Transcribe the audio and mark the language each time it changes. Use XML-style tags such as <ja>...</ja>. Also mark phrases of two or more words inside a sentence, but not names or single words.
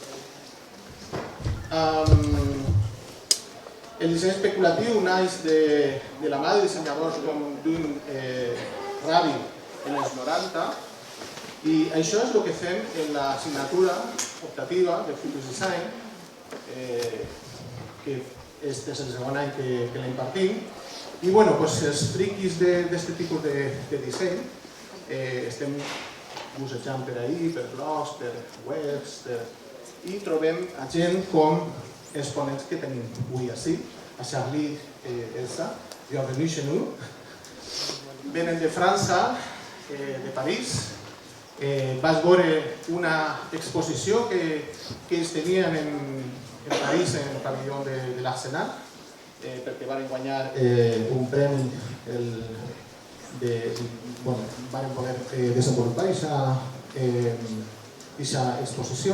<ca>El disseny especulatiu naix de la mà de dissenyadors com Dwayne Raby en els 90 i això és el que fem en l'assignatura optativa de Future Design, que és el segon any que l'impartim. I els friquis d'aquest tipus de disseny estem bussejant per ahí, per blogs, per webs, i trobem a gent com els ponents que tenim avui ací, a Charlie,</ca> <fr>Elsa, bienvenue chez nous.</fr> <ca>Venen de França, de París. Vas veure una exposició que ells tenien en París, en el pavelló de l'Arsenal, perquè van guanyar un premi van poder desenvolupar aquesta exposició.</ca>